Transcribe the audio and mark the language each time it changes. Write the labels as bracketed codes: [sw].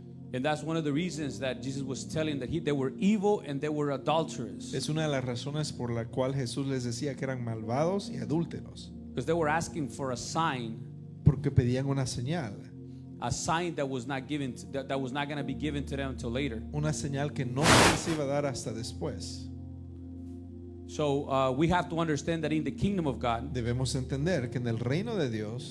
[en] And that's one of the reasons that Jesus was telling that they were evil and they were adulterous. [es] Es una de las razones por la cual Jesús les decía que eran malvados y adúlteros, [en] Because they were asking for a sign [es] porque pedían una señal [en] that was not given that was not going to be given to them until later. [es] una señal que no se les iba a dar hasta después. [en] So we have to understand that in the kingdom of God, [es] Debemos entender que en el reino de Dios,